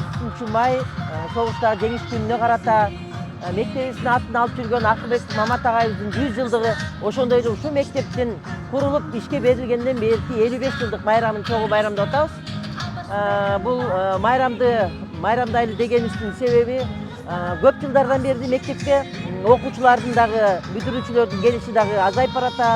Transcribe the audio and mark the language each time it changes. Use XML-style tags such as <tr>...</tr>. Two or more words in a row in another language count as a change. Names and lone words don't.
<kk>9 май соғыстағы жеңіс күніне қарата мектебіміздің атын алып жүрген Акынбек Мамат ағайымыздың 100 жылдығы,</kk> <ky>ошондой эле ушу мектептин курулуп ишке берилгенден бери 55 жылдык майрамын чогуу байрамдап атабыз. Бул майрамдайлы дегенибиздин себеби көп жылдардан бери мектепке окуучулардын дагы, бүтүрүүчүлөрдүн келиши дагы азайып баратат.</ky>